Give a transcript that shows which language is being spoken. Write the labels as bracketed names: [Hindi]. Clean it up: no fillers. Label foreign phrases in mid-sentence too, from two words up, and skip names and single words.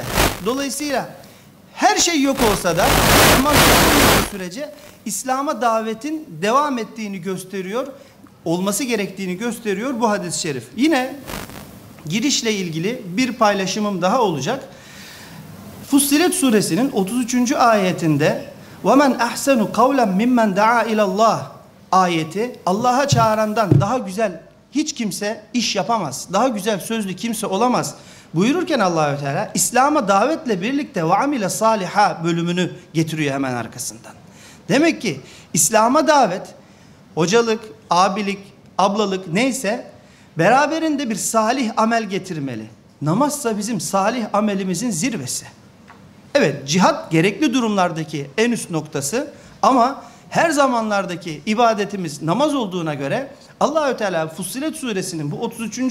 [Turkish] Dolayısıyla her şey yok olsa da namaz yapılmadığı sürece İslam'a davetin devam ettiğini gösteriyor, olması gerektiğini gösteriyor bu hadis-i şerif. Yine girişle ilgili bir paylaşımım daha olacak. Fussilet suresinin 33. ayetinde [Arabic] وَمَنْ أَحْسَنُ قَوْلًا مِمَّنْ دَعَا إِلَى اللّٰهِ [Turkish] ayeti, Allah'a çağırandan daha güzel hiç kimse iş yapamaz, daha güzel sözlü kimse olamaz buyururken Allahü Teala İslam'a davetle birlikte [Arabic] وَعَمِلَ صَالِحًا [Turkish] bölümünü getiriyor hemen arkasından. Demek ki İslam'a davet, hocalık, abilik, ablalık neyse beraberinde bir salih amel getirmeli. Namazsa bizim salih amelimizin zirvesi. Evet, cihat gerekli durumlardaki en üst noktası ama her zamanlardaki ibadetimiz namaz olduğuna göre Allahü Teala Fussilet suresinin bu 33.